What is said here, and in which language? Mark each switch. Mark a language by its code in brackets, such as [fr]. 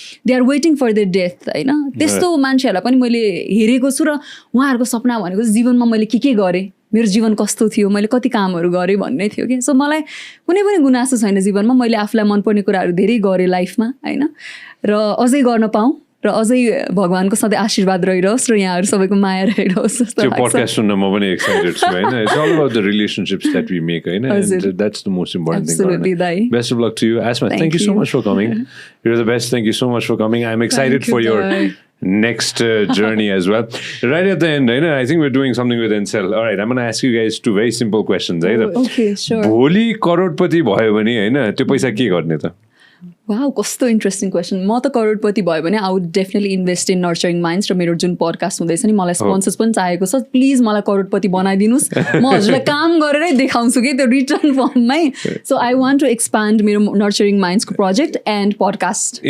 [en] they are waiting for their death [ne] होइन त्यस्तो मान्छेहरूलाई पनि मैले हेरेको छु र उहाँहरूको सपना भनेको जीवनमा मैले के गरेँ मेरो जीवन कस्तो थियो मैले कति कामहरू गरेँ भन्ने थियो कि सो मलाई कुनै पनि गुनासो छैन जीवनमा मैले आफूलाई मनपर्ने कुराहरू धेरै गरेँ लाइफमा होइन र अझै गर्न पाऊँ र अझै भगवानको सधैँ आशीर्वाद रहिरहोस् र यहाँहरू सबैको माया रहिरहोस् जस्तो लाग्छ। त्यो पोडकास्ट सुन्न म पनि एक्साइटेड छु हैन [en] It's all about the relationships that we make हैन and that's the most important thing. Absolutely. Best of luck to [ne] you [en] Ashma. Thank you so much for coming. You're the best. Thank you so much for coming. I'm excited for your next journey as well. Right at the end, I think we're doing something with Encel. All right, I'm going to ask you guys 2 very simple questions. Okay, sure. [ne] भोलि करोडपति भयो भने हैन त्यो पैसा के गर्ने त? Wow कस्तो इन्ट्रेस्टिङ क्वेसन म त करोडपति भयो भने [en] I would definitely invest in nurturing minds [ne] र मेरो जुन पडकास्ट हुँदैछ नि मलाई स्पोन्सर्स पनि चाहिएको छ प्लिज मलाई करोडपति बनाइदिनुहोस् म हजुरलाई काम गरेरै देखाउँछु कि त्यो return फर्ममै [en] so I want to expand [ne] मेरो नर्चरिङ माइन्ड्सको प्रोजेक्ट एन्ड पडकास्ट